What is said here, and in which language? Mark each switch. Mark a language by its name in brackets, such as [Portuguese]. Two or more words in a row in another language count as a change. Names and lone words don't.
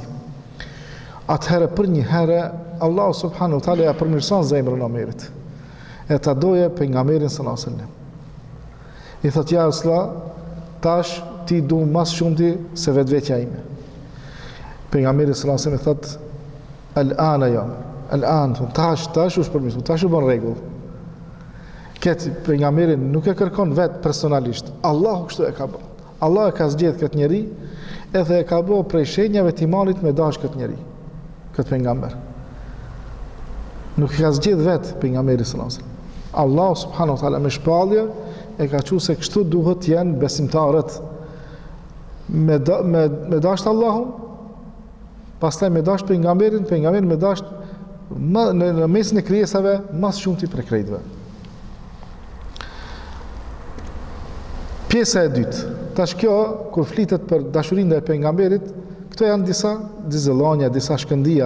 [Albanian] Atëherë për një herë, Allah [Arabic] سبحانه وتعالى [Albanian] ja përmirëson zemrën e Omerit. E ta doje pejgamberin [Arabic] صلى الله عليه وسلم. [Albanian] I thotë ja Rasulullah, tash ti du mas shumti se vetvetja ime. Pejgamberi [Arabic] صلى الله عليه وسلم [Albanian] thotë [Arabic] الآن يا، الآن, [Albanian] tash është përmirësuar, tash u bën rregull. Këtë pejgamberin nuk e kërkon vetë personalisht. Allahu kështu e ka bërë. Allah e ka zgjedhë këtë njeri edhe e ka bërë prej shenjave të imanit me dash këtë njeri, këtë pejgamber. Nuk e ka zgjedhë vetë pejgamberi [Arabic] صلى الله عليه وسلم. [Albanian] Allah [Arabic] سبحانه وتعالى [Albanian] me shpallje e ka thënë se kështu duhet janë besimtarët me dash Allahun, pastaj me dash pejgamberin me dash në mesin e krijesave mas shumti për krejtëve. Pjesa e dytë, tash kjo, kur flitet për dashurinë ndaj pejgamberit, këto janë disa dizëllonja, disa shkëndija.